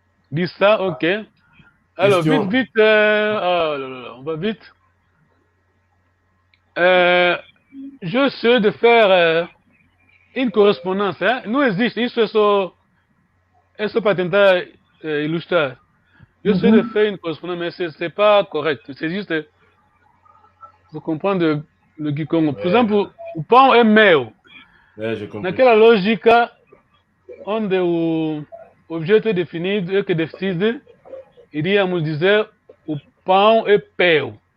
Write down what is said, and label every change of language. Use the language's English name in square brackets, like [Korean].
[French] Diz ça, ok. Alors, vite, on va vite. J'essaie de faire une correspondance, hein? [Portuguese] Não existe, isso é só é só para tentar ilustrar. Eu sei de [French] faire une correspondance, mais c'est pas correct. C'est juste pour comprendre le Kikongo. [Portuguese] Por exemplo, o pão é meu. [French] J'ai compris. [Portuguese] Naquela lógica, onde o objeto é definido e que decide, iríamos dizer o pão é meu.